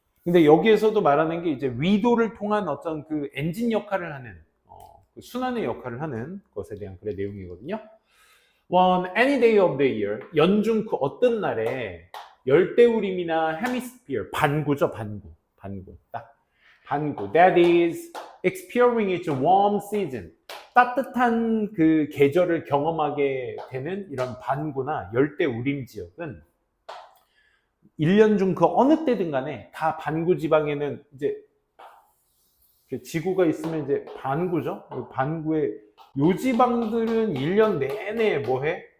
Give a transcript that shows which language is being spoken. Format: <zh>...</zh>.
<ko>근데 여기에서도 말하는 게 이제 위도를 통한 어떤 그 엔진 역할을 하는, 그 순환의 역할을 하는 것에 대한 그런 내용이거든요.</ko> <en>On any day of the year,</en> <ko>연중 그 어떤 날에 열대우림이나 헤미스피어, 반구죠, 반구, 딱. 반구.</ko> <en>That is experiencing its warm season.</en> <ko>따뜻한 그 계절을 경험하게 되는 이런 반구나 열대우림 지역은 1년 중 그 어느 때든 간에 다 반구 지방에는 이제 지구가 있으면 이제 반구죠. 반구에 요 지방들은 1년 내내 뭐 해?</ko>